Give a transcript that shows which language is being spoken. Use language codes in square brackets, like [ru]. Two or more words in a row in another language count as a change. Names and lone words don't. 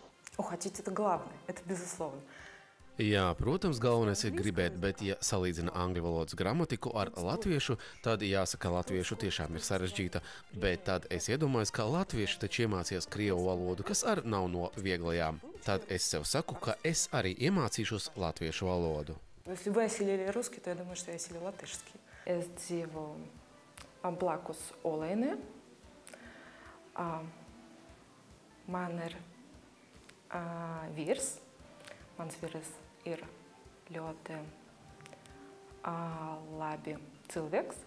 [lv] Jā, protams, galvenais ir gribēt, bet ja salīdzina angļu valodas gramatiku ar latviešu, tad jāsaka, latviešu tiešām ir sarežģīta, bet tad es iedomājos, ka latvieši taču iemācījās krievu valodu, kas arī nav no vieglajām. Tad es sev saku, ka es arī iemācīšos latviešu valodu. [ru] Если вы осилили русский, то я думаю, что я осилю латышский. [lv] Es dzīvo blakus Olainē. Man ir vīrs. Mans vīrs ir ļoti labi cilvēks.